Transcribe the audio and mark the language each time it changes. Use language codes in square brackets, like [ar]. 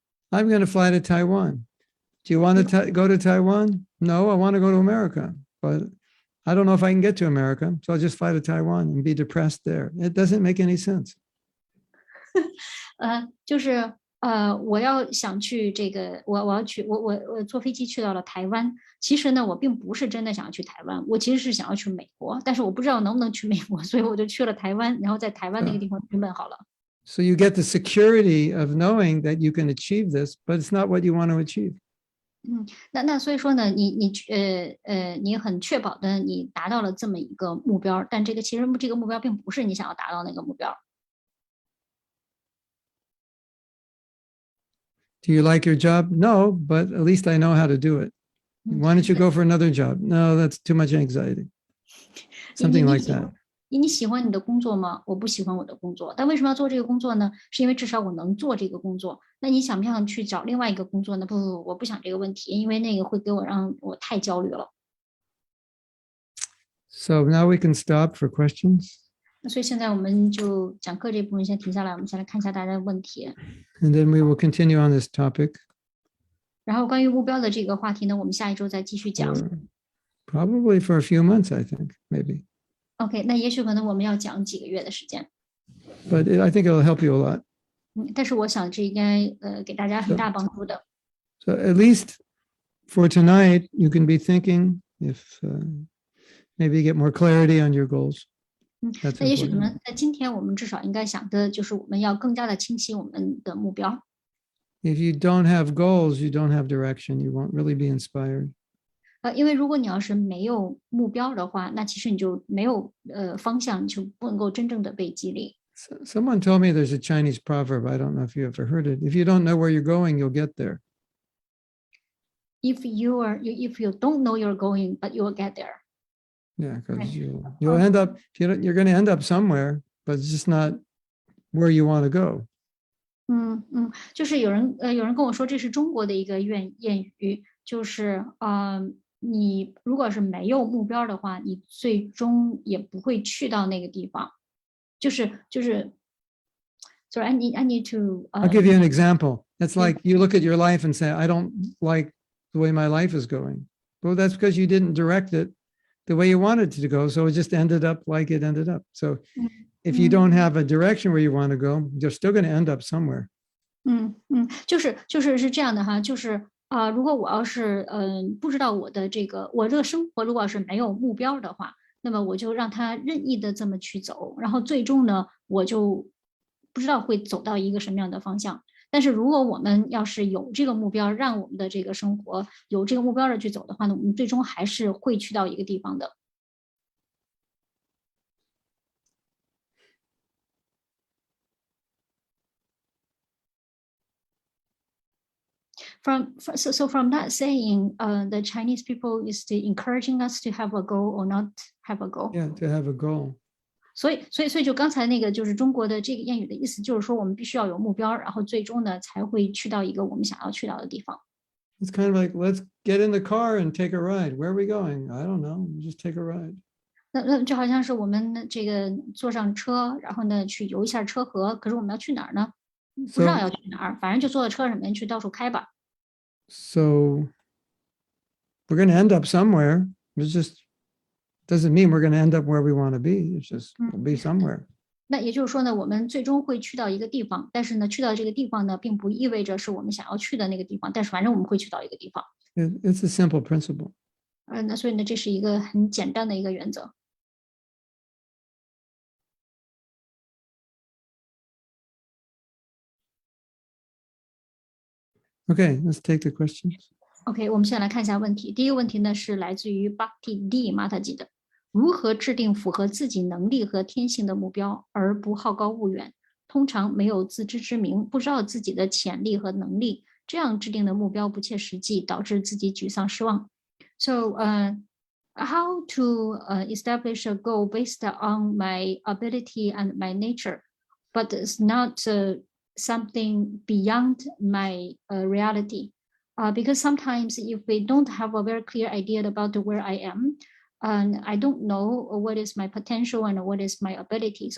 [en] I'm going to fly to Taiwan. Do you want to go to Taiwan? No, I want to go to America, but I don't know if I can get to America, so I'll just fly to Taiwan and be depressed there. It doesn't make any sense. [zh] 就是我要想去这个，我要去，我坐飞机去到了台湾。其实呢，我并不是真的想要去台湾，我其实是想要去美国，但是我不知道能不能去美国，所以我就去了台湾，然后在台湾那个地方准备好了。 [en] So you get the security of knowing that you can achieve this, but it's not what you want to achieve. [zh] 那所以说呢，你很确保的你达到了这么一个目标，但其实这个目标并不是你想要达到那个目标。 [en] Do you like your job? No, but at least I know how to do it. Why don't you go for another job? No, that's too much anxiety. Something like that. [zh] 你喜欢你的工作吗？我不喜欢我的工作，但为什么要做这个工作呢？是因为至少我能做这个工作。那你想不想去找另外一个工作呢？不，我不想这个问题，因为那个会让我太焦虑了。 [en] So now we can stop for questions. [zh] 那所以现在我们就讲课这部分先停下来，我们先来看一下大家的问题。 [en] And then we will continue on this topic. [zh] 然后关于目标的这个话题呢，我们下一周再继续讲。 [en] Probably for a few months, I think, maybe. [zh] OK， 那也许可能我们要讲几个月的时间。 [en] But I think it'll help you a lot. [zh] 但是我想这应该给大家很大帮助的。 [en] So at least for tonight, you can be thinking if maybe get more clarity on your goals. [zh] 那 [en] That's [zh] 也许我 [en] important. [zh] 们在今天我们至少应该想的就是我们要更加的清晰我们的目标。 [en] If you don't have goals, you don't have direction. You won't really be inspired. [zh] 因为如果你要是没有目标的话，那其实你就没有方向，你就不能够真正的被激励。 [en] Someone told me there's a Chinese proverb. I don't know if you ever heard it. If you don't know where you're going, you'll get there. If you don't know you're going, but you'll get there. Yeah, because Right. you'll end up, you're going to end up somewhere, but it's just not where you want to go. [zh] 就是有人跟我说这是中国的一个谚语，就是你如果是没有目标的话，你最终也不会去到那个地方。 [en] So I need to. I'll give you an example. It's like you look at your life and say, I don't like the way my life is going. Well, that's because you didn't direct it the way you wanted it to go. So it just ended up like it ended up. So if you don't have a direction where you want to go, you're still going to end up somewhere. [zh] 就是这样的哈，就是如果我要是不知道我这个生活如果要是没有目标的话，那么我就让它任意的这么去走，然后最终呢，我就不知道会走到一个什么样的方向。但是如果我们要是有这个目标，让我们的这个生活有这个目标的去走的话呢，我们最终还是会去到一个地方的。 [en] From that saying, the Chinese people is encouraging us to have a goal or not have a goal. Yeah, to have a goal. [zh] 所以就刚才那个就是中国的这个谚语的意思，就是说我们必须要有目标，然后最终呢才会去到一个我们想要去到的地方。 [en] It's kind of like, let's get in the car and take a ride. Where are we going? I don't know. Just take a ride. [zh] 那就好像是我们这个坐上车，然后呢去游一下车河，可是我们要去哪儿呢？不知道要去哪儿，反正就坐在车上面去到处开吧。 [en] So we're going to end up somewhere. It just doesn't mean we're going to end up where we want to be. It's just we'll be somewhere. [zh] 那也就是说呢，我们最终会去到一个地方，但是呢，去到这个地方呢，并不意味着是我们想要去的那个地方，但是反正我们会去到一个地方。 [en] It's a simple principle. [zh] 那所以呢，这是一个很简单的一个原则。 [en] Okay, let's take the questions. [zh] OK， 我们先来看一下问题。第一个问题呢是来自于 Bhakti D Mataji 的：如何制定符合自己能力和天性的目标，而不好高骛远？通常没有自知之明，不知道自己的潜力和能力，这样制定的目标不切实际，导致自己沮丧失望。 [en] So, how to establish a goal based on my ability and my nature, but it's not something beyond my reality. Because sometimes if we don't have a very clear idea about where I am, and I don't know what is my potential and what is my ability.